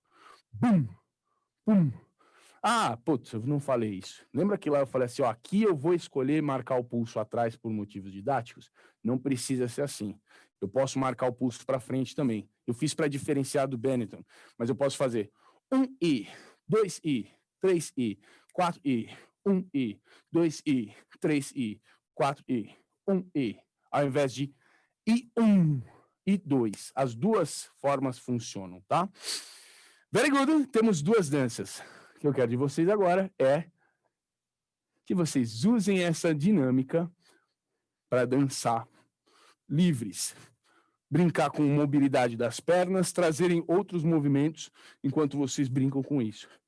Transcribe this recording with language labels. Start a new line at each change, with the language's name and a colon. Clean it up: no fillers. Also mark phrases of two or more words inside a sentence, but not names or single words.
Portuguese: Bum! Pum. Putz, eu não falei isso. Lembra que lá eu falei assim, aqui eu vou escolher marcar o pulso atrás por motivos didáticos? Não precisa ser assim. Eu posso marcar o pulso para frente também. Eu fiz para diferenciar do Benetton, mas eu posso fazer 1 e 2i, 3i, 4i, 1i, 2i, 3i, 4i, 1i, ao invés de i1, i2. As duas formas funcionam, tá?
English: Very good.
Portuguese: Temos duas danças. O que eu quero de vocês agora é que vocês usem essa dinâmica para dançar livres. Brincar com mobilidade das pernas, trazerem outros movimentos enquanto vocês brincam com isso.